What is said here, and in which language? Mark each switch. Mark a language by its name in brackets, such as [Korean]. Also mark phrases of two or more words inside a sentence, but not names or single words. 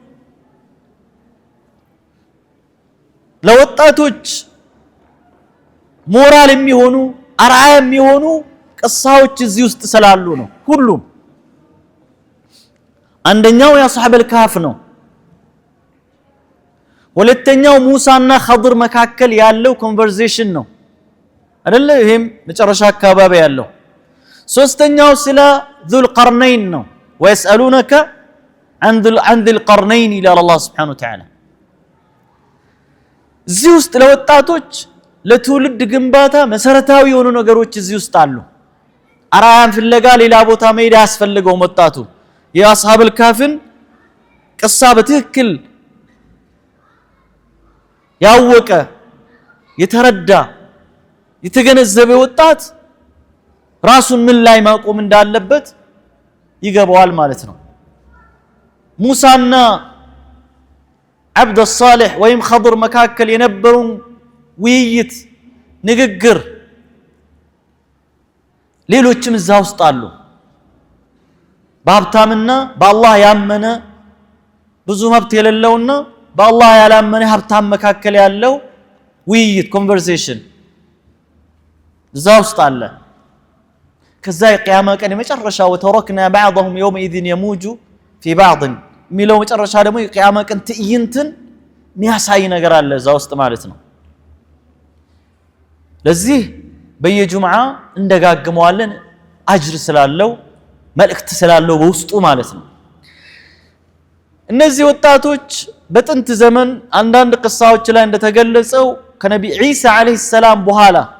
[Amharic] ለወጣቶች ሞራል የሚሆኑ አርአያ የሚሆኑ ቅሳዎች እዚህ ውስጥ ስላሉ ነው ሁሉም አንደኛው የአስሐበል ካፍ ነው ሁለተኛው ሙሳና ኸድር መካከል ያለው ኮንቨርሴሽን ነው አይደለ ይሄም መጨረሻ አካባቢ ያለው ሶስተኛው ስለ ذل قرنين ነው [Arabic] ويسالونك عن ذي القرنين الى الله سبحانه وتعالى [Amharic] እዚህ ውስጥ ለወጣቶች ለትውልድ ግንባታ መሰረታዊ የሆኑ ነገሮች እዚህ ውስጥ አሉ አራያን ፍለጋ ሌላ ቦታ መሄድ ያስፈልገው ወጣቱ የአስሐበል ካፍን ቅሳ በትክክል ያወቀ የተረዳ የተገነዘበ ወጣት ራሱን ምን ላይ ማቆም እንዳለበት ይገባዋል ማለት ነው ሙሳና [Arabic] عبد الصالح [Amharic] ወይም ኸድር መካከል የነበሩ ውይይት ንግግር ሌሎችም እዛ ውስጥ አሉ በሀብታምና በአላህ ያመነ ብዙ መብት የሌለውና በአላህ ያላመነ ሀብታም መካከል ያለው ውይይት ኮንቨርሴሽን እዛ ውስጥ አለ ከዛ የቂያማ ቀን የመጨረሻ [Arabic] وتركنا بعضهم يومئذ يموج في بعض [Amharic] ሚለው መጨረሻ ደግሞ የቂያማ ቀን ትዕይንትን የሚያሳይ ነገር አለ እዛ ውስጥ ማለት ነው ለዚህ በየጁምዓ እንደጋግመዋለን አጅር ስላለው መልእክት ስላለው በውስጡ ማለት ነው እነዚህ ወጣቶች በጥንት ዘመን አንዳንድ ቅሳዎች ላይ እንደተገለጸው ከነቢ ዒሳ [Arabic] عليه السلام [Amharic] በኋላ